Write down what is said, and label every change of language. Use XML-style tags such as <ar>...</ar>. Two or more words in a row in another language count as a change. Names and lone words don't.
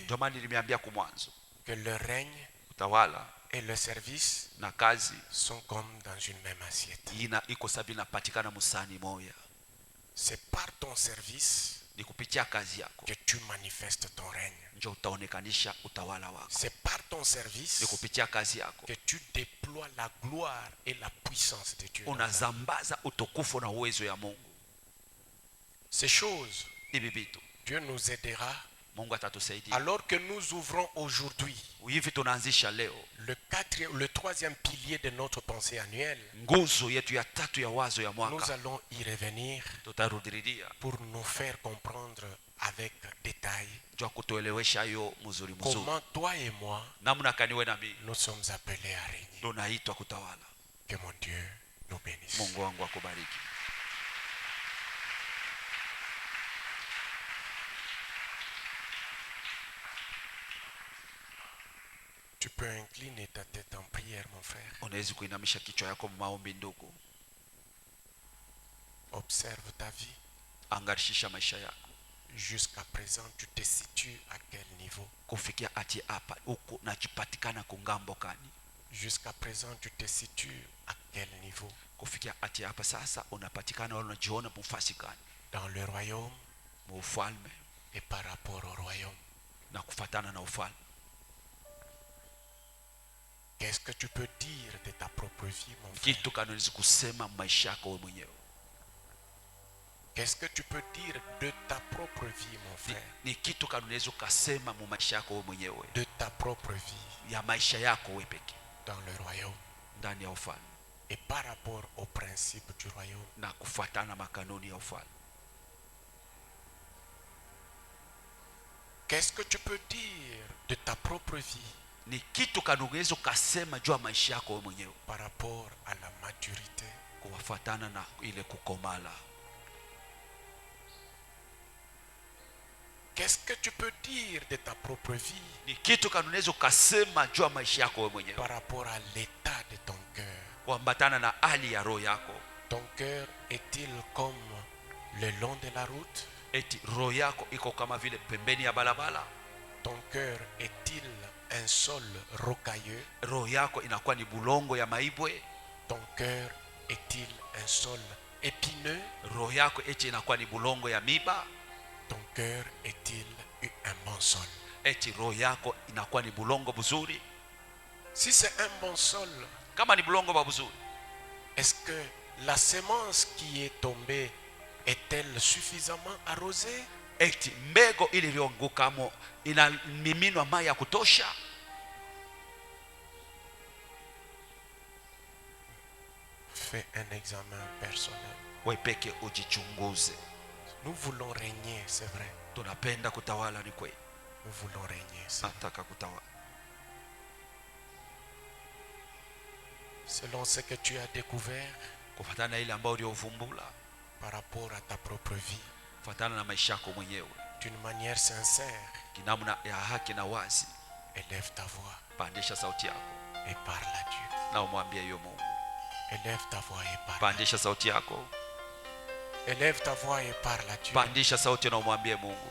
<sw>Ndio maana nilimeambia kwa mwanzo,</sw> <fr>que le règne</fr> <sw>utawala</sw> <fr>et le service</fr> <sw>na kazi</sw> <fr>sont comme dans une même assiette.</fr> <sw>iko sabi napatikana musani moya.</sw> <fr>C'est par ton service</fr> <sw>Ni kupitia kazi yako</sw> <fr>que tu manifestes ton règne.</fr> <sw>ndio utaonekanisha utawala wako.</sw> <fr>C'est par ton service</fr> <sw>Ni kupitia kazi yako</sw> <fr>que tu déploies la gloire et la puissance de Dieu.</fr> <sw>unazambaza utukufu na uwezo ya Mungu.</sw> <fr>Ces choses,</fr> <sw>Hivi vitu</sw> <fr>Dieu nous aidera</fr> <sw>Mungu atatusaidia.</sw> <fr>alors que nous ouvrons aujourd'hui</fr> <sw>Hivi tunaanzisha leo</sw> <fr>le troisième pilier de notre pensée annuelle.</fr> <sw>nguzo yetu ya tatu ya wazo ya</sw> <fr>Nous</fr> <sw>mwaka.</sw> <fr>allons y revenir</fr> <sw>Tutarudilia</sw> <fr>pour nous faire comprendre avec détail</fr> <sw>ndio kutuelewesha hiyo mzuri mzuri,</sw> <fr>comment toi et moi</fr> <sw>namna kaniwe na mimi</sw> <fr>nous sommes appelés à régner.</fr> <sw>tunaitwa kutawala.</sw> <fr>Que mon Dieu nous bénisse.</fr> <sw>Mungu wangu akubariki.</sw> <fr>Tu peux incliner ta tête en prière, mon frère.</fr> <sw>Unaweza kuinamisha kichwa yako maombi ndugu.</sw> <fr>Observe ta vie.</fr> <sw>Angarishisha maisha yako.</sw> <fr>Jusqu'à présent, tu te situes à quel niveau?</fr> <sw>Kufikia ati hapa huku najipatikana kungambo kani?</sw> <fr>Jusqu'à présent, tu te situes à quel niveau?</fr> <sw>Kufikia ati hapa sasa unapatikana unajiona mfasi kani?</sw> <fr>Dans le royaume</fr> <sw>Ufalme</sw> <fr>et par rapport au royaume.</fr> <sw>na kufatana na ufalme.</sw> <fr>Qu'est-ce que tu peux dire de ta propre vie, mon frère?</fr> <sw>Kitu kanaweza kusema maisha yako wewe mwenyewe.</sw> <fr>Qu'est-ce que tu peux dire de ta propre vie, mon frère?</fr> <sw>Ni kitu kanaweza kusema mu maisha yako wewe mwenyewe.</sw> <fr>De ta propre vie</fr> <sw>Ya maisha yako wewe pekee</sw> <fr>dans le royaume</fr> <sw>ndani ya ufalme</sw> <fr>et par rapport au principe du royaume.</fr> <sw>na kufuatana makanuni ya ufalme.</sw> <fr>Qu'est-ce que tu peux dire de ta propre vie</fr> <sw>Ni kitu kanaweza kusema juu ya maisha yako wewe mwenyewe</sw> <fr>par rapport à la maturité?</fr> <sw>kufuatana na ile kukomala.</sw> <fr>Qu'est-ce que tu peux dire de ta propre vie</fr> <sw>Ni kitu kanaweza kusema juu ya maisha yako wewe mwenyewe</sw> <fr>par rapport à l'état de ton cœur?</fr> <sw>kuambatana na hali ya roho yako.</sw> <fr>Ton cœur est-il comme le long de la route?</fr> <sw>Eti roho yako iko kama vile pembeni ya barabara?</sw> <fr>Ton cœur est-il un sol rocailleux?</fr> <sw>Roho yako inakuwa ni bulongo ya maibwe?</sw> <fr>Ton cœur est-il un sol épineux?</fr> <sw>Roho yako eti inakuwa ni bulongo ya miba?</sw> <fr>Ton cœur est-il un bon sol?</fr> <sw>Eti roho yako inakuwa ni bulongo buzuri?</sw> <fr>Si c'est un bon sol,</fr> <sw>Kama ni bulongo ba buzuri,</sw> <fr>est-ce que la semence qui est tombée est-elle suffisamment arrosée?</fr> <sw>eti mbego iliyoangukamo inamiminwa maji ya kutosha?</sw> <fr>Fais un examen personnel.</fr> <sw>Wewe peke ujichunguze.</sw> <fr>Nous voulons régner, c'est vrai.</fr> <sw>Tunapenda kutawala, ni kweli.</sw> <fr>Nous voulons régner. C'est vrai.</fr> <sw>Nataka kutawala</sw> <fr>Selon ce que tu as découvert</fr> <sw>kufuatana na ile ambayo uliovumbula,</sw> <fr>par rapport à ta propre vie,</fr> <sw>kufuatana na maisha yako mwenyewe</sw> <fr>d'une manière sincère,</fr> <sw>kinamna ya haki na wazi.</sw> <fr>élève ta voix</fr> <sw>Pandisha sauti yako</sw> <fr>et parle à Dieu.</fr> <sw>na umwambie hiyo Mungu.</sw> <fr>Élève ta voix et parle.</fr> <sw>Pandisha sauti yako.</sw> <fr>Élève ta voix et parle à Dieu.</fr> <sw>Pandisha sauti na umwambie Mungu.</sw>